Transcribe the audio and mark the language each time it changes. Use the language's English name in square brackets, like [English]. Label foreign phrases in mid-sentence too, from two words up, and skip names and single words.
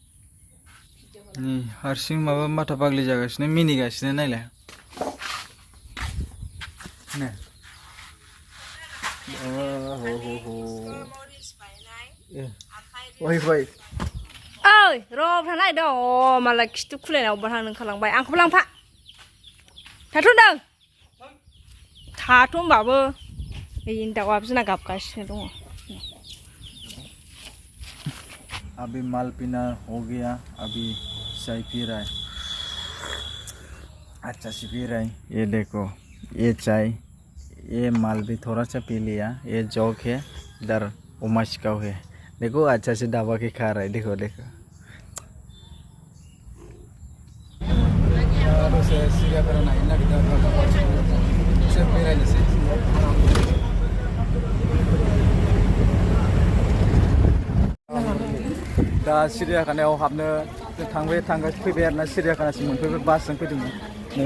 [Bodo] हारसिं माबा माथा बाग्लि जागासिनो मिनिगासिनो नायलाय नै ओइ र' नायदों अ मालाय खिथु खुलायनायाव अबेबा थांनो ओंखारलांबाय आंखौबो लांफा थाथ' होनदों थाथ' होनबाबो बेनि दाउआ बिना गाबगासिनो दङ [Hindi] अभी माल पीना हो गया अभी चाय पी रहा है अच्छा से पी रहा है ये देखो ये चाय ये माल भी थोड़ा सा पी लिया ये जॉक है इधर उमाशिकाव है देखो अच्छा से दबा के खा रहा है देखो देखो [Bodo] दा सिरियाखानायाव हाबनो फैबाय आरोना सिरियाखानासिम मोनफैबाय बासजों फैदोंमोन नै